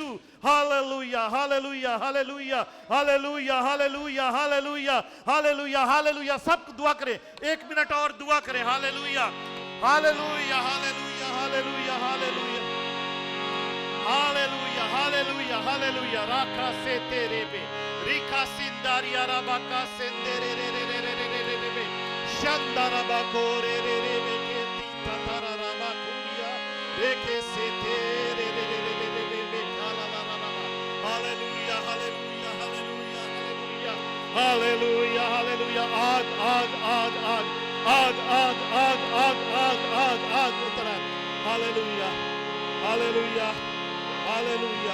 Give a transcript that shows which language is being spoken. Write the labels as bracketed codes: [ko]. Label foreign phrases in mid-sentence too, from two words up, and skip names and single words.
[hi] हालेलुया, हालेलुया, हालेलुया, हालेलुया, हालेलुया, हालेलुया, हालेलुया, हालेलुया। सब दुआ करें, 1 मिनट और दुआ करें। हालेलुया, हालेलुया, हालेलुया, हालेलुया, हालेलुया, हालेलुया, हालेलुया, हालेलुया। राखा से तेरे पे रिका सिंदारिया रबाका सेंदेरे रे रे रे रे रे रे रे रे शंदारा बाको रे रे रे रे के तीता तारा रबा कुरिया रे के से तेरे रे रे रे रे रे रे काला ला ला ला। हालेलुया, हालेलुया, हालेलुया, हालेलुया, हालेलुया, हालेलुया। आग आग आग आग आग आग आग आग आग आग आग उतरा। हालेलुया, हालेलुया, हालेलुया।